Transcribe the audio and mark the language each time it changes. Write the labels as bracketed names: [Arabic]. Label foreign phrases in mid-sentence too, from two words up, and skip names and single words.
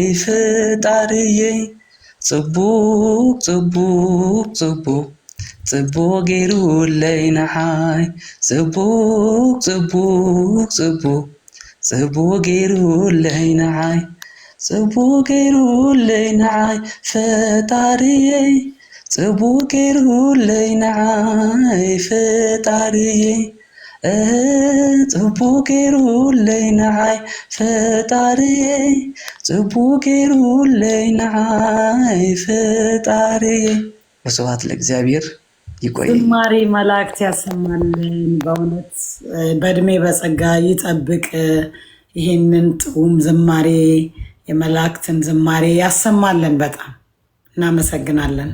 [Tigrinya] ፈጣሪዬ ጽቡቅ ጽቡቅ ጽቡቅ ጽቡቅ ገይሩለይ ንዓይ ጽቡቅ ጽቡቅ ጽቡቅ ጽቡቅ ገይሩለይ ንዓይ ጽቡቅ ገይሩለይ ንዓይ ፈጣሪዬ ጽቡቅ ገይሩለይ ንዓይ ፈጣሪዬ ጽቡቅ ገይሩለይ ንዓይ ፈጣሪዬ ጽቡቅ ገይሩለይ ንዓይ ፈጣሪዬ። [Geez] ወስብሐት ለእግዚአብሔር። [Tigrinya] ይቆይ። [Amharic] ዝማሬ መላእክት ያሰማልን። በእውነት በእድሜ በጸጋ ይጠብቅ። ይህንን ጥዑም ዝማሬ የመላእክትን ዝማሬ ያሰማልን። በጣም እናመሰግናለን።